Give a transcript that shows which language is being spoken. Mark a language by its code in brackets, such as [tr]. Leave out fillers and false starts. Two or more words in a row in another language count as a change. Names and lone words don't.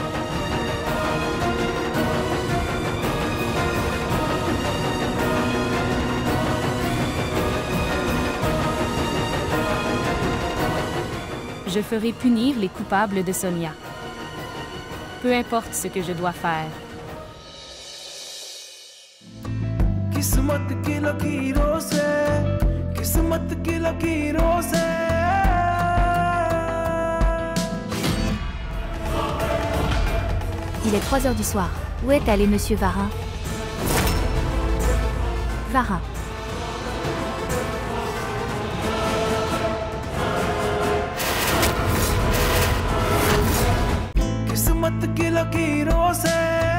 [fr] Je ferai punir les coupables de Sonia. Peu importe ce que je dois faire. [hi] किस्मत की लकीरों से किस्मत की लकीरों से [fr] Il est 3 heures du soir. Où est allé Monsieur Vara? Vara. [hi] किस्मत की लकीरों से